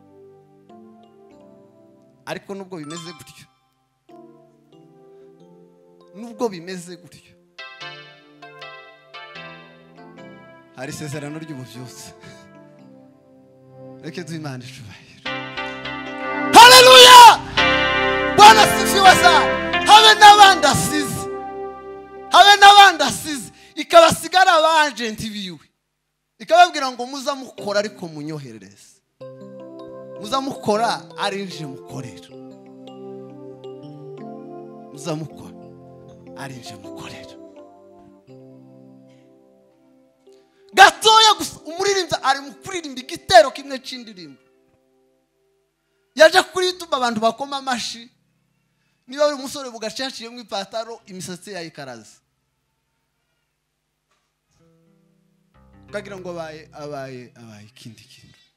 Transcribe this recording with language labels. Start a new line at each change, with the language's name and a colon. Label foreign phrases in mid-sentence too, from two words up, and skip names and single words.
Rundi: ariko nubwo bimeze gutyo hari isezerano ry'ububyutse reke duhe Imana icubahiro haleluya
Swahili: Bwana asifiwe sana
Rundi: habe n'abandi asize ikabasigara abagenti biwe ikababwira ngo muzamukora ariko munyoherereze muzamukora arinje mukorera muzamukora arinje mukorera gatoya gusa umuririmbyi ari mu kuririmba igitero kimwe c'indirimbo yaje kuri YouTube abantu bakoma amashi niba uri umusore bugacaciyemo ipataro imisatsi yayikaraze ukagira ngo abaye ikindi kintu